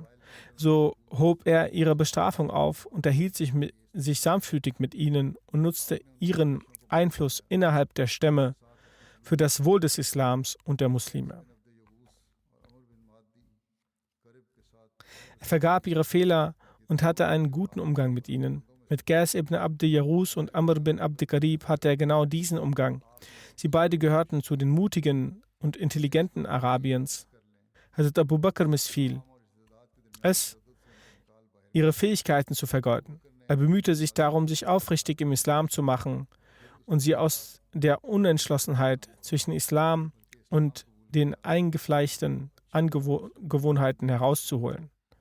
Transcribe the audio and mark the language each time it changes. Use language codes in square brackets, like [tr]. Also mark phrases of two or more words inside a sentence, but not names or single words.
[de] So hob er ihre Bestrafung auf, unterhielt sich sanftmütig mit ihnen und nutzte ihren Einfluss innerhalb der Stämme für das Wohl des Islams und der Muslime. Er vergab ihre Fehler und hatte einen guten Umgang mit ihnen. Mit Qais ibn Abd Yarus und Amr bin Abd Qarib hatte er genau diesen Umgang. Sie beide gehörten zu den mutigen und intelligenten Arabiens. Hazrat Abu Bakr missfiel es, ihre Fähigkeiten zu vergeuden. Er bemühte sich darum, sich aufrichtig im Islam zu machen und sie aus der Unentschlossenheit zwischen Islam und den eingefleischten Angewohnheiten herauszuholen.